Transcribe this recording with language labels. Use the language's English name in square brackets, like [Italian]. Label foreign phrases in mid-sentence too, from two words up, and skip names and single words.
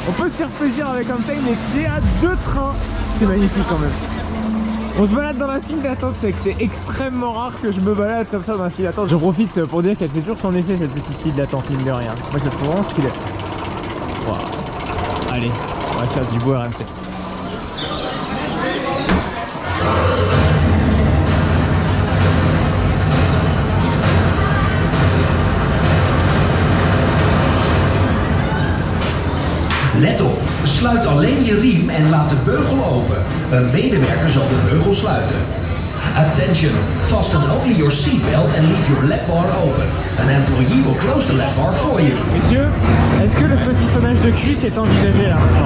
[French] On peut se faire plaisir avec Hometamed et il est à 2 trains. C'est magnifique quand même. On se balade dans la file d'attente, c'est que c'est extrêmement rare que je me balade comme ça dans la file d'attente. J'en profite pour dire qu'elle fait toujours son effet cette petite file d'attente, mine de rien. Moi je la trouve vraiment stylée. Wow. Allez, on va se faire du beau RMC. [Dutch] Let op, sluit alleen je riem en laat de beugel open. Een medewerker zal de beugel sluiten. [English] Attention, fasten only your seatbelt and leave your lap bar open. An employee will close the lap bar for you. [French] Messieurs, est-ce que le saucissonnage de cuisse est envisagé là maintenant?